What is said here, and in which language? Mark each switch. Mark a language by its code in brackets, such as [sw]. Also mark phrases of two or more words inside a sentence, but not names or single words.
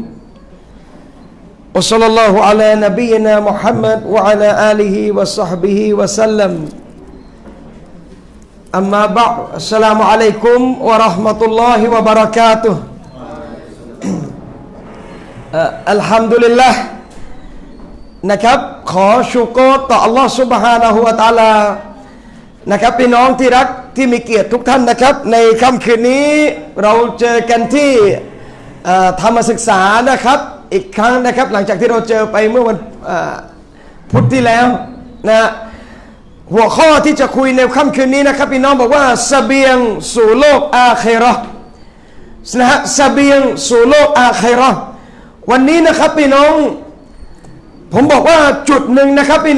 [ar] وصلى الله على نبينا محمد وعلى آله وصحبه وسلم. أما بعد. السلام عليكم ورحمة الله وبركاته. [th] Alhamdulillah นะครับขอชูโกรต่ออัลลอฮฺ [ar] سبحانه وتعالى [th] นะครับพี่น้องที่รักที่มีเกียรติทุกท่านนะครับ ในค่ำคืนนี้เราเจอกันที่ธรรมศึกษานะครับอีกครั้งนะครับหลังจากที่เราเจอไปเมื่อวันพุธที่แล้วนะหัวข้อที่จะคุยในค่ำคืนนี้นะครับพี่น้องบอกว่าเสบียงสู่โลกอาคิเราะห์นะฮะเสบียงสู่โลกอาคิเราะห์วันนี้นะครับพี่น้องผมบอกว่าจุดหนึ่งนะครับพี่น้